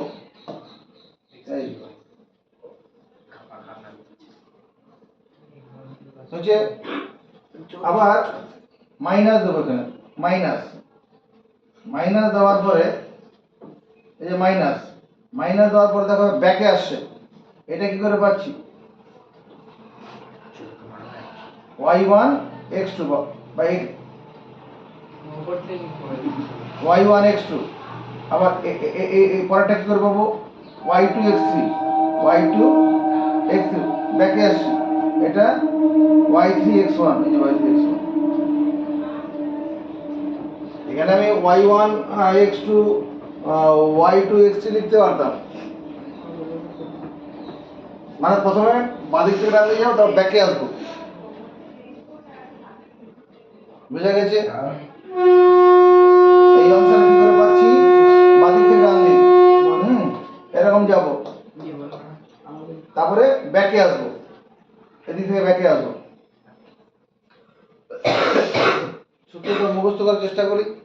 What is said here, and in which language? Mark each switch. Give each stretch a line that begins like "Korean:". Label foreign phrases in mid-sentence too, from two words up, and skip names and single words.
Bangla: এই হচ্ছে আবার মাইনাস দেবো, এখানে মাইনাস দেওয়ার পরে এই যে মাইনাস দেওয়ার পরে দেখো ব্যাকে আসছে। এটা কি করে পাচ্ছি? y1 x2 বাই y1 x2 আবার এই পরেরটা কি করে পাবো y2 x3 y2 x3 ব্যাকে আসি এটা y3 x1 এই যে y3 x1 এখানে আমি y1 x2 y2 x3 লিখতে পারতাম মানে প্রথমে বাদিক থেকে ডান দিকে যাও তারপর ব্যাকে আসবো বুঝা গেছে এই অংশটা কি করে পাচ্ছি বাদিক থেকে ডান দিকে এরকম যাব তারপরে ব্যাকে আসবো এদিক থেকে ব্যাকে আসবো সূত্রটা মুখস্থ করার চেষ্টা করি